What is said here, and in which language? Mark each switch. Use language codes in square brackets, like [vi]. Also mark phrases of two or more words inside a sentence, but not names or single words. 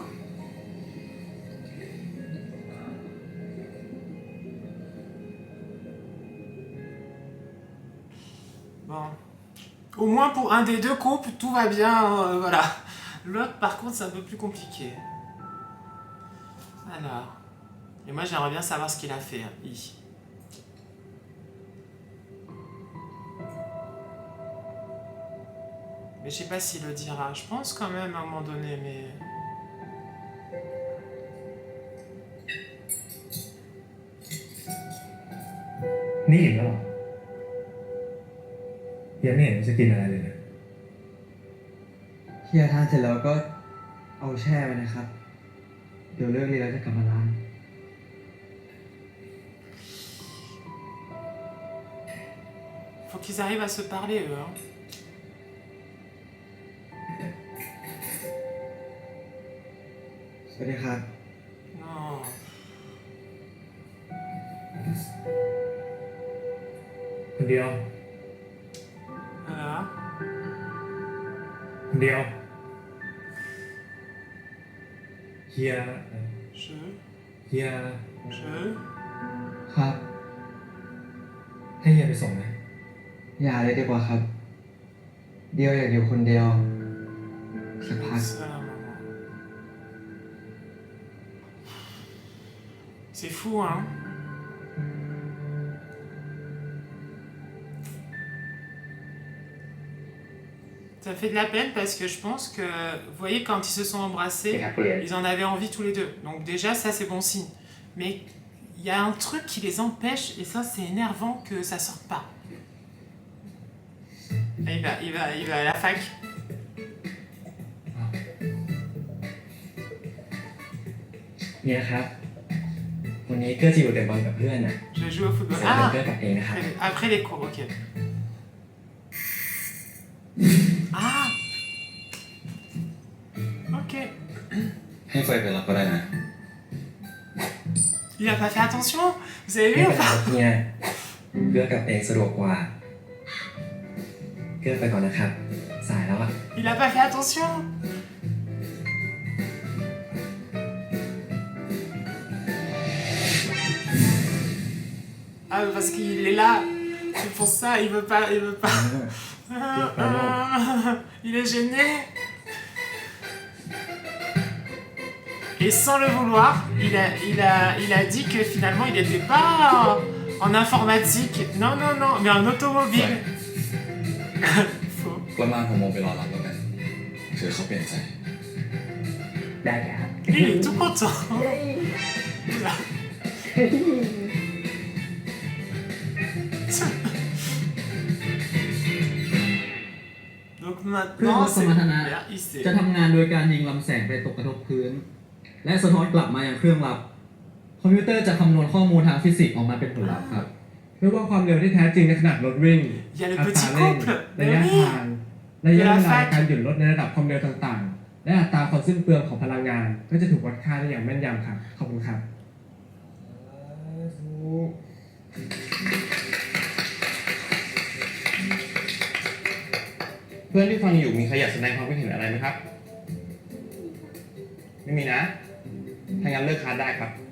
[fr] Bon. Au moins pour un des deux couples, tout va bien, voilà. L'autre, par contre, c'est un peu plus compliqué. Alors. Et moi, j'aimerais bien savoir ce qu'il a fait, hein, I. Mais je sais pas s'il le dira. Je pense quand même à un moment donné, mais... [th] นี่อิ่มแล้วเหรอยังไม่เห็นจะกินอะไรเลยนะ เฮียทานเสร็จแล้วก็เอาแช่ไว้นะครับ เดี๋ยวเลิกเรียนแล้วจะกลับมาล้าง [fr] Faut qu'ils arrivent à se parler, eux. Hein. [th] สวัสดีครับ [fr] Non. [th] คนเดียว [fr] Ouais. [th] เดียวเฮีย [fr] Je, [th] เฮีย [fr] je. [th] ครับ ให้เฮียไปส่งไหม อย่าเลยดีกว่าครับ เดียวอยากอยู่คนเดียวสักพัก [fr] Ça, maman. C'est fou, hein? Ça fait de la peine parce que je pense que, vous voyez, quand ils se sont embrassés, ils en avaient envie tous les deux. Donc déjà, ça, c'est bon signe. Mais il y a un truc qui les empêche, et ça, c'est énervant que ça sorte pas. Et il va à la fac. [th] เนี่ยครับวันนี้เกื้อจะอยู่แต่บอลกับเพื่อนน่ะ [fr] Je vais jouer au football. [th] สายเป็น [fr] Ah, [th] เกื้อกลับเองนะครับ [fr] après les cours, ok. Ah, ok. [th] ให้เฟยไปรับก็ได้นะ [fr] Il a pas fait attention. Vous avez [th] ไม่ [fr] vu [th] เป็ [fr] ou [th] นไร [fr] pas? [th] ครับเนี่ยเกื้อกลับเองสะดวกกว่าเกื้อไปก่อนนะครับ สายแล้วอะ [fr] Il a pas fait attention. Ah, parce qu'il est là. C'est pour ça, il veut pas. Il est gêné. Et sans le vouloir, il a dit que finalement il n'était pas en informatique. Non, non, non, mais en automobile. Faux. [th] กลับมาผมโมไปรอรับแล้วกันเผื่อเขาเปลี่ยนใจ ได้ครับ [fr] Il est tout content. Donc [th] เครื่อง [fr] maintenant, [th] วัดส [fr] c'est [th] มรรถนะ [fr] il sait. [th] จะทำงานโดยการยิงลำแสงไปตกกระทบพื้น และสะท้อนกลับมายังเครื่องรับ คอมพิวเตอร์จะคำนวณข้อมูลทางฟิสิกส์ออกมาเป็นผลลัพธ์ครับ เพื่อว่าความเร็วที่แท้จริงในขณะรถวิ่ง [fr] Il y a le [th] อัตรา [fr] petit [th] เร่ง [fr] couple. [th] ระ [fr] Mais [th] ยะ [fr] oui. [th] ทางระยะเวลาการหยุดรถในระดับความเร็วต่างๆ และอัตราความสิ้นเปลืองของพลังงาน ก็จะถูกวัดค่าได้อย่างแม่นยำครับ ขอบคุณครับ เพื่อนที่ฟังอยู่มีใครอยากแสดงความคิดเห็นอะไรไหมครับ ไม่มีนะ ถ้างั้นเลิกคลาสได้ครับ